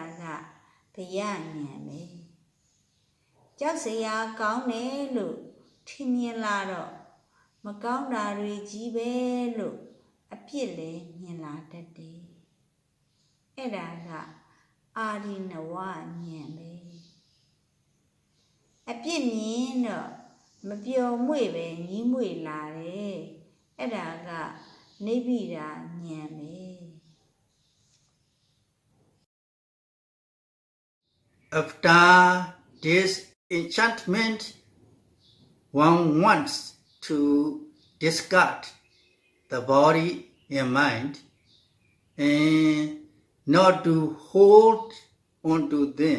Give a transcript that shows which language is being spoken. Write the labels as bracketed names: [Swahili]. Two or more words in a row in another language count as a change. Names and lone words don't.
[Burmese] ကဘယဉာဏ်ပဲကြောက်စရာကောင်းတယ်လို့ထင်မြင်လာတော့မကောင်းတာတွေကြီးပဲလို့အပြစ်လည်းမြင်လာတတ်တယ်အဲ့ဒါကအာရိနဝဉာဏ်ပဲအပြစ်မြင်တော့မပျော်မွေ့ပဲညီးမွေ့လာတယ်အဲ့ဒါကနိဗ္ဗိဒာဉာဏ်ပဲ [English] After this enchantment, one wants to discard the body and mind and not to hold onto them.